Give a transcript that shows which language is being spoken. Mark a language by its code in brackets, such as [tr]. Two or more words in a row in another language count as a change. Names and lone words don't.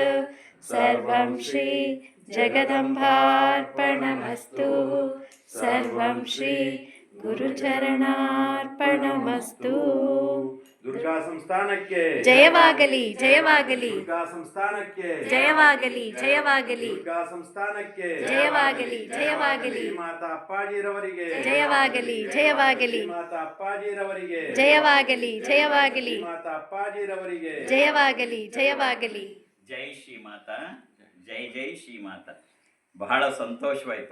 [sa] सर्वं श्री जगदम्बार्पणमस्तु। सर्वं श्री गुरुचरणार्पणमस्तु। [kn] दुर्गा संस्थानಕ್ಕೆ ಜಯವಾಗಲಿ ಜಯವಾಗಲಿ दुर्गा संस्थानಕ್ಕೆ ಜಯವಾಗಲಿ ಜಯವಾಗಲಿ दुर्गा संस्थानಕ್ಕೆ ಜಯವಾಗಲಿ ಜಯವಾಗಲಿ ಮಾತಾ ಅಪ್ಪಾಜಿರವರಿಗೆ ಜಯವಾಗಲಿ ಜಯವಾಗಲಿ ಮಾತಾ ಅಪ್ಪಾಜಿರವರಿಗೆ ಜಯವಾಗಲಿ ಜಯವಾಗಲಿ ಮಾತಾ ಅಪ್ಪಾಜಿರವರಿಗೆ ಜಯವಾಗಲಿ ಜಯವಾಗಲಿ. ಜೈ ಶ್ರೀಮಾತಾ, ಜೈ ಜೈ ಶ್ರೀಮಾತಾ. ಬಹಳ ಸಂತೋಷವಾಯಿತು.